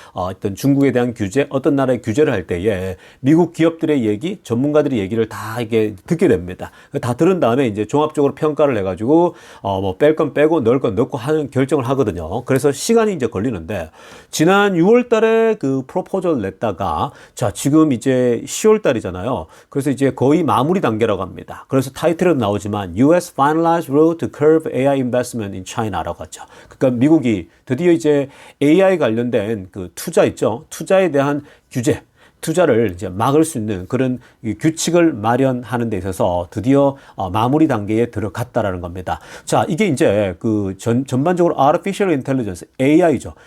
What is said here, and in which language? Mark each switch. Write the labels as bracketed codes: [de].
[ko] 어떤 중국에 대한 규제, 어떤 나라의 규제를 할 때에 미국 기업들의 얘기, 전문가들의 얘기를 다 이게 듣게 됩니다. 다 들은 다음에 이제 종합적으로 평가를 해가지고 뭐 뺄 건 빼고 넣을 건 넣고 하는 결정을 하거든요. 그래서 시간이 이제 걸리는데, 지난 6월 달에 그 프로포저를 냈다가, 자, 지금 이제 10월 달이잖아요. 그래서 이제 거의 마무리 단계라고 합니다. 그래서 타이틀에도 나오지만 [en] US finalized rule to curb AI investment in China [ko] 라고 하죠. 그러니까 미국이 드디어 이제 AI 관련된 그 투자 있죠. 투자에 대한 규제, 투자를 이제 막을 수 있는 그런 규칙을 마련하는 데 있어서 드디어 마무리 단계에 들어갔다라는 겁니다. 자, 이게 이제 그 전반적으로 Artificial Intelligence, AI죠.